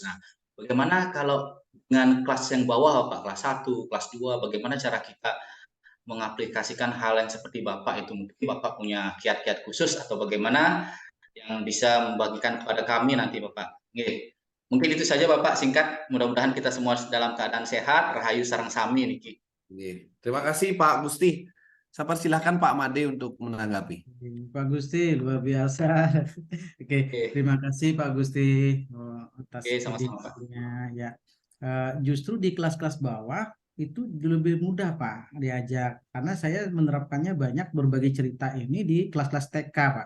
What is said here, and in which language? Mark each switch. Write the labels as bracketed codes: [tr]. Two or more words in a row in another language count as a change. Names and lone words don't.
[id] Nah, bagaimana kalau dengan kelas yang bawah, Pak, kelas 1, kelas 2, bagaimana cara kita mengaplikasikan hal yang seperti Bapak itu? Mungkin Bapak punya kiat-kiat khusus atau bagaimana yang bisa membagikan kepada kami nanti, Bapak. Oke. Mungkin itu saja Bapak, singkat. Mudah-mudahan kita semua dalam keadaan sehat. [ban] Rahayu sareng sami niki. [id] Terima kasih Pak Gusti. Sabar, silakan Pak Made untuk menanggapi. Pak Gusti, luar biasa. Oke, terima kasih Pak Gusti atas idenya. Ya, justru di kelas-kelas bawah itu lebih mudah Pak diajak, karena saya menerapkannya banyak berbagi cerita ini di kelas-kelas TK Pak.